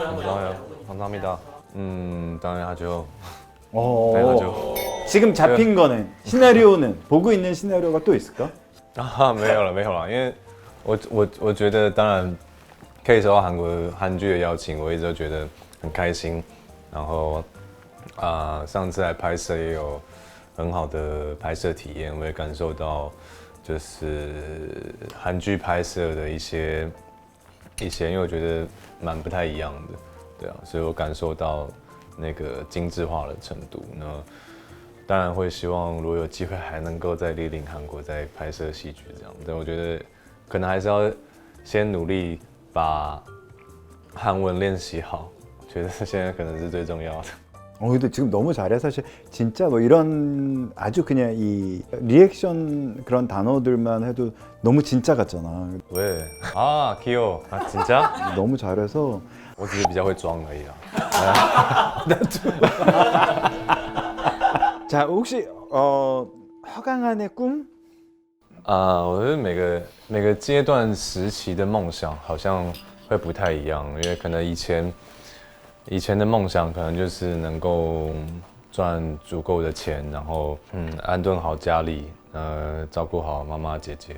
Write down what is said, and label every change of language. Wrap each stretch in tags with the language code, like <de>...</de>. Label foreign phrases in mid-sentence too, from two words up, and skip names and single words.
<ko>감사합니다. 당연하죠. 어. 당연하죠. 지금 잡힌 거는 시나리오는 보고 있는 시나리오가 또 있을까?</ko> <zh>没有了，因为我觉得当然可以收到韩剧的邀请，我一直都觉得很开心。然后上次来拍摄也有很好的拍摄体验，我也感受到就是韩剧拍摄的一些，因为我觉得蛮不太一样的，对啊，所以我感受到那个精致化的程度。那当然会希望如果有机会还能够再莅临韩国再拍摄戏剧这样，但我觉得可能还是要先努力把韩文练习好，觉得现在可能是最重要的。</zh> <ko>근데 지금 너무 잘해. 사실 진짜 뭐 이런 아주 그냥 이 리액션 그런 단어들만 해도 너무 진짜 같잖아. 왜? 귀여워. 진짜? 너무 잘해서</ko> <zh>我只是比较会装而已啦。</zh> <ko>자 혹시 허강한의 꿈?</ko> <zh>我觉得每个阶段时期的梦想好像会不太一样，因为可能以前的梦想可能就是能够赚足够的钱，然后安顿好家里，照顾好妈妈姐姐。</zh>